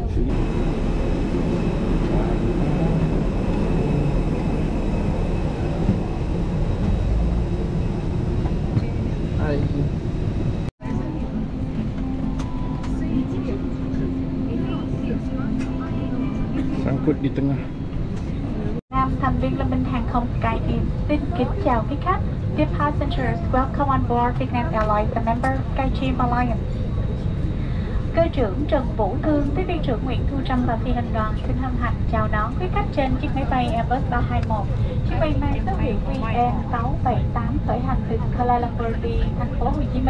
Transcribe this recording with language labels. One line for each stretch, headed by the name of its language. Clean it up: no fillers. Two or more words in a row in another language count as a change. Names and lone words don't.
Malay: Hai. Sangkut di tengah.
Vietnamese: Nam thành viên Liên minh hàng không SkyTeam xin kính chào quý khách.
English: Dear passengers, welcome on board Vietnam Airlines, a member SkyTeam Alliance.
Vietnamese: Cơ trưởng Trần Vũ Thương, tiếp viên trưởng Nguyễn Thu Trâm và phi hành đoàn xin hân hạnh chào đón quý khách trên chiếc máy bay Airbus 321. Chiếc bay mang số hiệu QN 678 khởi hành từ Kuala Lumpur đi thành phố Hồ Chí Minh.